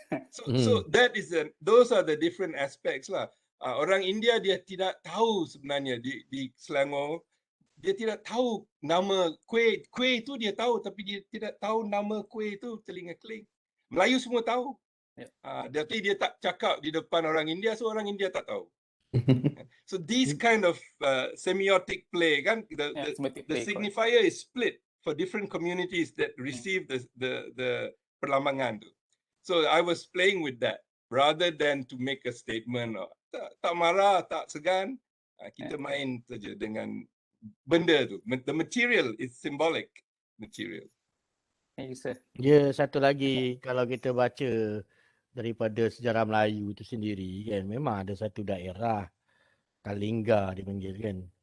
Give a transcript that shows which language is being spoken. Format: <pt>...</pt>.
<en>So those are the different aspects lah.</en> <ms>Orang India dia tidak tahu sebenarnya di Selangor, dia tidak tahu nama kuih itu dia tahu, tapi dia tidak tahu nama kuih itu telinga keling. Melayu semua tahu. Tapi dia tak cakap di depan orang India, so orang India tak tahu.</ms> <en>So these kind of semiotic play, kan, the signifier is split for different communities that receive the</en> <ms>perlambangan tu.</ms> <en>So I was playing with that rather than to make a statement.</en> <ms>Tak marah, tak segan. Kita main saja dengan benda tu.</ms> <en>The material is symbolic material.</en> <ms>Ya, satu lagi kalau kita baca daripada sejarah Melayu itu sendiri kan, memang ada satu daerah Kalingga dipanggil kan.</ms>